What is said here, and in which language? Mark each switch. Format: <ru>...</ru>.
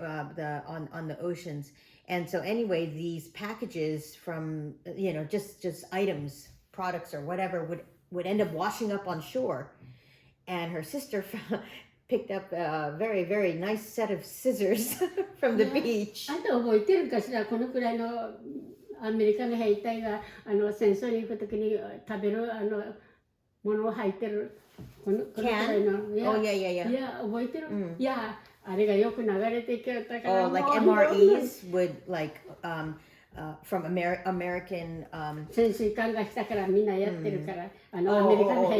<en>On the oceans. And so anyway, these packages from just items, products or whatever would end up washing up on shore. And her sister picked up a very, very nice set of scissors from the beach.</en> <ja>あんた覚えてるかしら、このくらいのアメリカの兵隊が戦争に行くときに食べるものを入ってるこのくらいの。</ja> <en>Oh, yeah.</en> <ja>いや、覚えてる、いや、あれがよく流れてきたから。</ja> <en>Oh, like MREs would like from American</en> <ja>潜水艦が来たからみんなやってるから、アメリカの兵</ja>